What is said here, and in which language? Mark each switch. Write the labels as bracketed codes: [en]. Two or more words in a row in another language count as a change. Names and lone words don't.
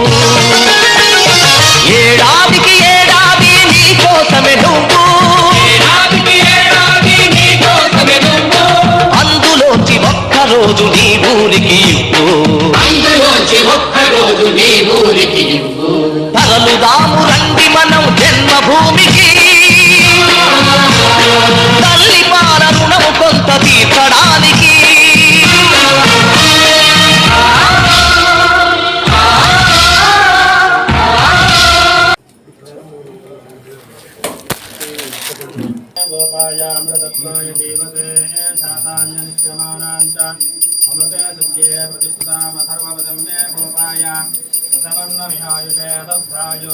[te] ఏడాదికి ఏడాది నీ కోసమే నువ్వు, అందులోంచి ఒక్కరోజు నీ ఊరికి ఇవ్వు, తరలుదాము రండి మనం జన్మభూమికి, తల్లి పాల రుణము కొంత తీర్చడానికి. [sa] गोपायामृतत्वाय जीवते शातान्यनित्यमानाञ्च अमृते सत्ये प्रतिष्ठितामथर्वपदं मे गोपाय प्रसवन्नमिहायुषे दद्धायो